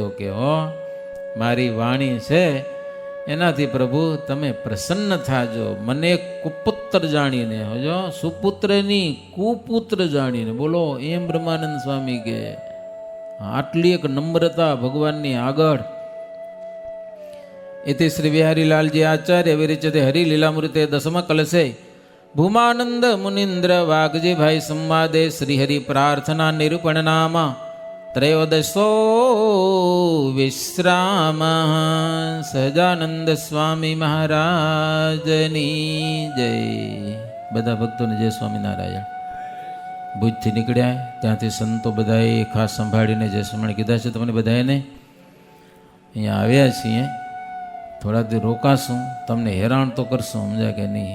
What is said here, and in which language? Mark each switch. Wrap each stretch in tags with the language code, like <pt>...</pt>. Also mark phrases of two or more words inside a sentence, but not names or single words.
<gu>કે હો મારી વાણી છે એનાથી પ્રભુ તમે પ્રસન્ન થાજો. મને કુપુત્ર જાણીને, હજો સુપુત્રની કુપુત્ર જાણીને, બોલો એમ બ્રહ્માનંદ સ્વામી કે આટલી એક નમ્રતા ભગવાનની આગળ.</gu> <sa>इति श्री बिहारी लाल जी आचार्य विरचिते हरि लीलामृते दसम कलशे भूमानंद मुनीन्द्र वागजी भाई संवादे श्रीहरि प्रार्थना निरूपण नाम त्रयोदशो विश्राम.</sa> <gu>સહજાનંદ સ્વામી મહારાજની જય. બધા ભક્તોને જય સ્વામિનારાયણ. ભુજથી નીકળ્યા ત્યાંથી સંતો બધાએ ખાસ સંભાળીને જય સ્વામી કીધા છે. તમને બધાને અહીંયા આવ્યા છીએ, થોડા દી રોકાશું, તમને હેરાન તો કરશું, સમજ્યા કે નહીં?</gu>